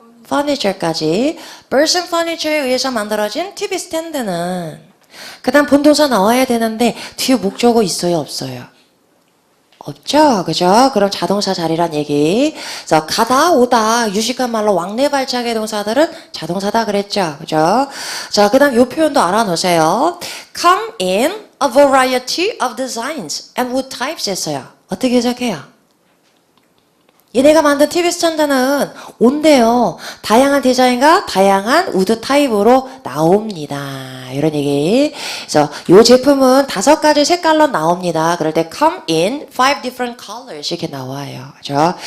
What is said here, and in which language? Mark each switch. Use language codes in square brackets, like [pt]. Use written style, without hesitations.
[ko] furniture까지. person furniture에 의해서 만들어진 TV stand는 그 다음 본동사 나와야 되는데 뒤에 목조가 있어요, 없어요? 없죠? 그죠? 그럼 자동사 자리란 얘기. 그래서 가다, 오다, 유식한 말로 왕래 발작의 동사들은 자동사다 그랬죠? 그죠? 자, 그 다음 요 표현도 알아놓으세요. [en] Come in a variety of designs and wood types 했어요. [ko] 어떻게 해석해요? 얘네가 만든 TV 스탠드는 온대요. 다양한 디자인과 다양한 우드 타입으로 나옵니다. 이런 얘기. 그래서 이 제품은 5가지 색깔로 나옵니다. 그럴 때 [en] come in 5 different colors [ko] 이렇게 나와요. 그죠?